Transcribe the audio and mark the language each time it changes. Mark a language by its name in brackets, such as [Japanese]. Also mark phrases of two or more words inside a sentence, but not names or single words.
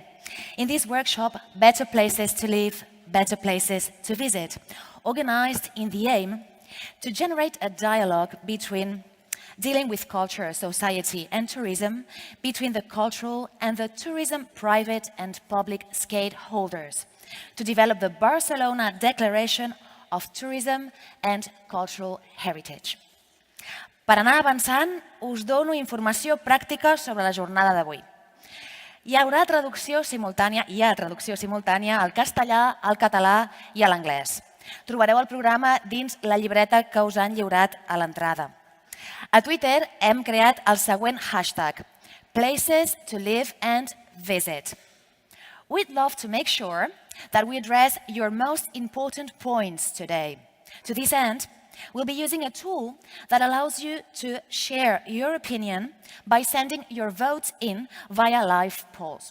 [English] In this workshop, Better Places to Live, Better Places to Visit, organized in the aim to generate a dialogue between dealing with culture, society, and tourism, between the cultural and the tourism private and public stakeholders, to develop the Barcelona Declaration of Tourism and Cultural Heritage. [Catalan] Per anar avançant, us dono informació pràctica sobre la jornada d'avui. Hi ha traducció simultània al castellà, al català i a l'anglès. Trobareu el programa dins la llibreta que us han lliurat a l'entrada. A Twitter hem creat el següent hashtag, Places to Live and Visit. [English] We'd love to make sure that we address your most important points today. To this end, we'll be using a tool that allows you to share your opinion by sending your votes in via live polls.